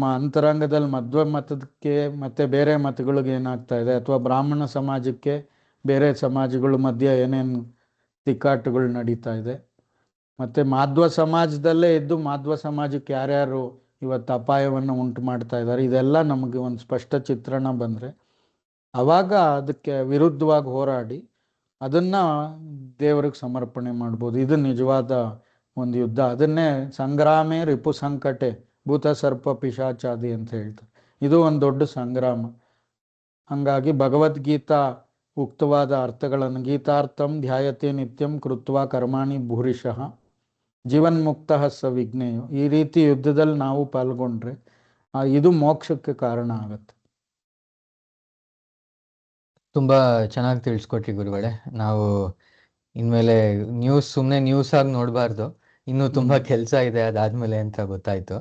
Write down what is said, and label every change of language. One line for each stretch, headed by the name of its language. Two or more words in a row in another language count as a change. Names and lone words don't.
Kannada: ಅಂತರಂಗದಲ್ಲಿ ಮಧ್ವ ಮತಕ್ಕೆ ಮತ್ತು ಬೇರೆ ಮತಗಳಿಗೆ ಏನಾಗ್ತಾ ಇದೆ, ಅಥವಾ ಬ್ರಾಹ್ಮಣ ಸಮಾಜಕ್ಕೆ ಬೇರೆ ಸಮಾಜಗಳ ಮಧ್ಯೆ ಏನೇನು ತಿಕ್ಕಾಟುಗಳು ನಡೀತಾ ಇದೆ, ಮತ್ತು ಮಾಧ್ವ ಸಮಾಜದಲ್ಲೇ ಇದ್ದು ಮಾಧ್ವ ಸಮಾಜಕ್ಕೆ ಯಾರ್ಯಾರು ಇವತ್ತು ಅಪಾಯವನ್ನು ಉಂಟು ಮಾಡ್ತಾ ಇದ್ದಾರೆ, ಇದೆಲ್ಲ ನಮಗೆ ಒಂದು ಸ್ಪಷ್ಟ ಚಿತ್ರಣ ಬಂದರೆ ಆವಾಗ ಅದಕ್ಕೆ ವಿರುದ್ಧವಾಗಿ ಹೋರಾಡಿ ಅದನ್ನು ದೇವ್ರಿಗೆ ಸಮರ್ಪಣೆ ಮಾಡ್ಬೋದು. ಇದು ನಿಜವಾದ ಒಂದು ಯುದ್ಧ. ಅದನ್ನೇ
Sanskrit: ಸಂಗ್ರಾಮೇ ರಿಪು ಸಂಕಟೆ ಭೂತ ಸರ್ಪ ಪಿಶಾಚಾದಿ
Kannada: ಅಂತ ಹೇಳ್ತಾರೆ. ಇದು ಒಂದು ದೊಡ್ಡ ಸಂಗ್ರಾಮ. ಹಾಗಾಗಿ ಭಗವದ್ಗೀತಾ ಉಕ್ತವಾದ ಅರ್ಥಗಳನ್ನು
Sanskrit: ಗೀತಾರ್ಥಂ ಧ್ಯಾಯತೆ ನಿತ್ಯಂ ಕೃತ್ವ ಕರ್ಮಾಣಿ ಭೂರಿಶಃ ಜೀವನ್ಮುಕ್ತ ಸ ವಿಘ್ನೇಯೋ.
Kannada: ಈ ರೀತಿ ಯುದ್ಧದಲ್ಲಿ ನಾವು ಪಾಲ್ಗೊಂಡ್ರೆ ಇದು ಮೋಕ್ಷಕ್ಕೆ ಕಾರಣ ಆಗುತ್ತೆ. ತುಂಬ ಚೆನ್ನಾಗಿ ತಿಳಿಸ್ಕೊಟ್ರಿ ಗುರುಗಳೇ. ನಾವು ಇನ್ಮೇಲೆ ಸುಮ್ಮನೆ ನ್ಯೂಸ್ ಆಗಿ ನೋಡಬಾರ್ದು, ಇನ್ನೂ ತುಂಬ ಕೆಲಸ ಇದೆ ಅದಾದ್ಮೇಲೆ ಅಂತ ಗೊತ್ತಾಯ್ತು.